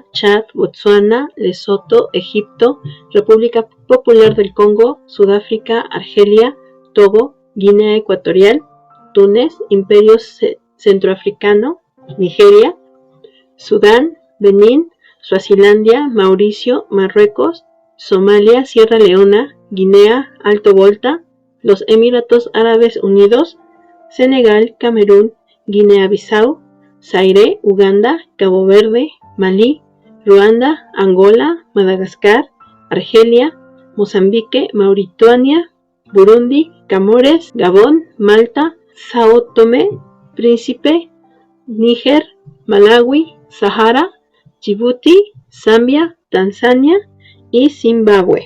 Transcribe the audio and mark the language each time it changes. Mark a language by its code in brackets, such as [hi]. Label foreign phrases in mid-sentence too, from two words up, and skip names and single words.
[es] Chad, Botsuana, Lesoto, Egipto, República Popular del Congo, Sudáfrica, Argelia, Togo, Guinea Ecuatorial, Túnez, Imperio Centroafricano, Nigeria, Sudán, Benín, Suazilandia, Mauricio, Marruecos, Somalia, Sierra Leona, Guinea, Alto Volta, los Emiratos Árabes Unidos, Senegal, Camerún, Guinea-Bissau, Zaire, Uganda, Cabo Verde, Malí, Ruanda, Angola, Madagascar, Argelia, Mozambique, Mauritania, Burundi, Comores, Gabón, Malta, Sao Tomé, Príncipe, Níger, Malawi, Sahara, Djibouti, Zambia, Tanzania y Zimbabue.